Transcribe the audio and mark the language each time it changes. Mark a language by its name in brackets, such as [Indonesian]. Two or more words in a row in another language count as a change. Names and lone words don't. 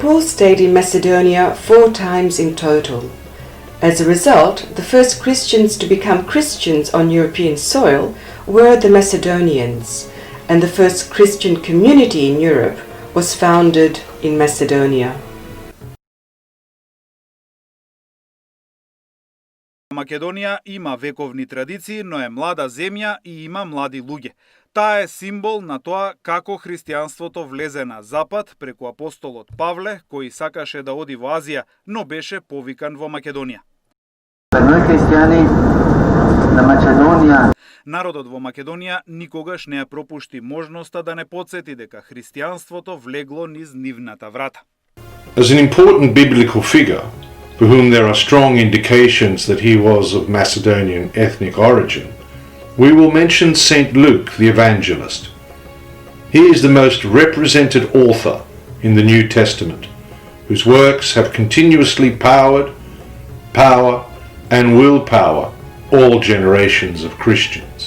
[English] Paul stayed in Macedonia 4 times in total. As a result, the first Christians to become Christians on European soil were the Macedonians, and the first Christian community in Europe was founded in Macedonia. [Macedonian] Македонија има вековни традиции, но е млада земја и има млади луѓе. Таа е символ на тоа како христијанството влезе на запад преку апостолот Павле, кој сакаше да оди во Азија, но беше повикан во Македонија. Народот во Македонија никогаш не ја пропушти можноста да не потсети дека христијанството влегло низ нивната врата. [English] As an important biblical figure, for whom there are strong indications that he was of Macedonian ethnic origin, we will mention St. Luke the evangelist. He is the most represented author in the New Testament, whose works have continuously power, and will power all generations of Christians.